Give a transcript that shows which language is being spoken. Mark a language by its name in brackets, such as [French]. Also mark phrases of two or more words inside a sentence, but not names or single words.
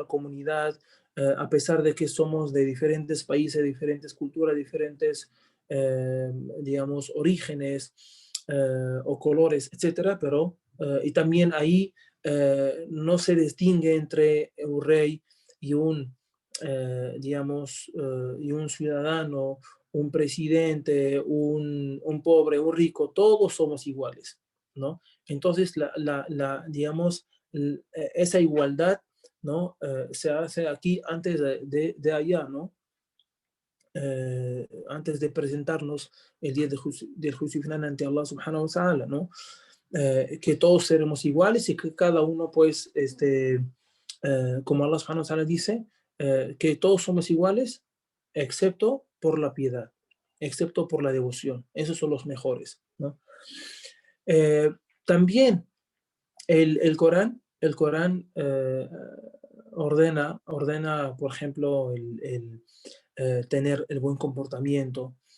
[Spanish] comunidad, a pesar de que somos de diferentes países, diferentes culturas, diferentes, digamos, orígenes o colores, etcétera, pero y también ahí no se distingue entre un rey y digamos, y un ciudadano, un presidente, un pobre, un rico, todos somos iguales, ¿no? Entonces, digamos, esa igualdad, ¿no? Se hace aquí antes de allá, ¿no? Antes de presentarnos el día del juicio final ante [Arabic] الله سبحانه وتعالى, [Spanish] ¿no? Que todos seremos iguales y que cada uno, pues, como [Arabic] الله سبحانه وتعالى [Spanish] dice, que todos somos iguales excepto por la piedad, excepto por la devoción. Esos son los mejores, ¿no? También el Corán ordena, por ejemplo, tener el buen comportamiento.